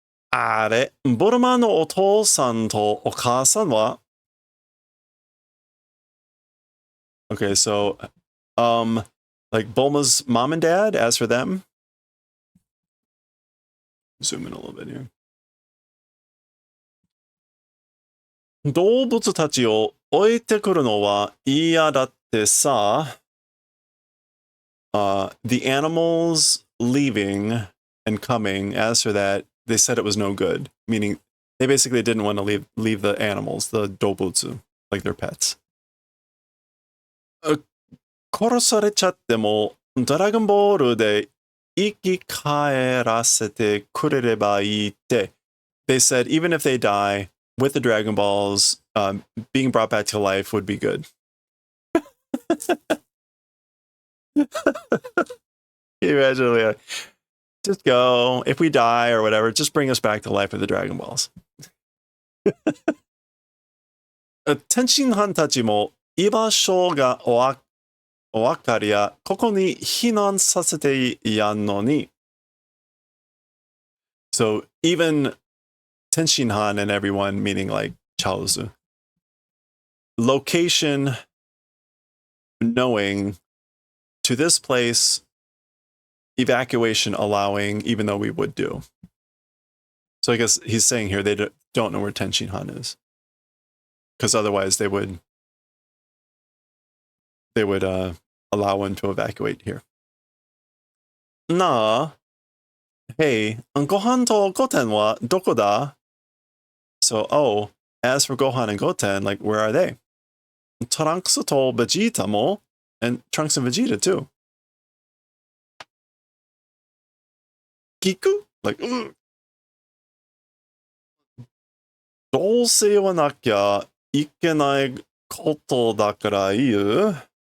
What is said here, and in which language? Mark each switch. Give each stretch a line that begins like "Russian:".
Japanese: あれ、ボルマのお父さんとお母さんは?
English: Okay, so, like Bulma's mom and dad, as for them. Zoom in a little bit here.
Japanese: 動物たちを置いてくるのは嫌だってさ。
English: The animals leaving and coming, as for that, they said it was no good. Meaning, they basically didn't want to leave the animals, the dobutsu, like their pets.
Japanese: 殺されちゃっても、ドラゴンボールで生き返らせてくれればいいって。
English: They said even if they die with the Dragon Balls, being brought back to life would be good. Can you imagine? Like, just go. If we die or whatever, just bring us back to life with the Dragon Balls.
Japanese: 天津飯たちも居場所がお分かりや、ここに避難させてやんのに。
English: So even Tenshin Han and everyone, meaning like Chaozu, location knowing to this place, evacuation allowing, even though we would do. So I guess he's saying here they don't know where Tenshin Han is. Because otherwise they would allow one to evacuate here.
Japanese: Na, hey, Gohan to Goten wa doko da?
English: So, as for Gohan and Goten, like, where are they?
Japanese: Trunks to Vegeta mo,
English: and Trunks and Vegeta too.
Japanese: Kiku? Like, どうせ言わなきゃいけないことだから言う?